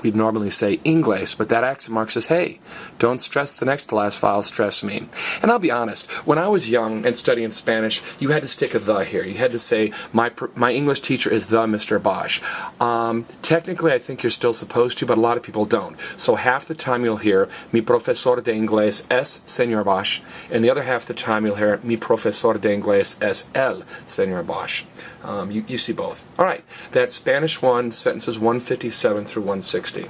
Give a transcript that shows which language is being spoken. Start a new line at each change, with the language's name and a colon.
English: We'd normally say inglés, but that accent mark says, hey, don't stress the next to last vowel, stress me. And I'll be honest, when I was young and studying Spanish, you had to stick a the here. You had to say, my English teacher is the Mr. Bosch. Technically, I think you're still supposed to, but a lot of people don't. So half the time you'll hear,
Spanish: mi profesor de inglés es señor Bosch,
English: and the other half the time you'll hear,
Spanish: mi profesor de inglés es el señor Bosch.
English: You see both. All right, that's Spanish 1, sentences 157 through 160.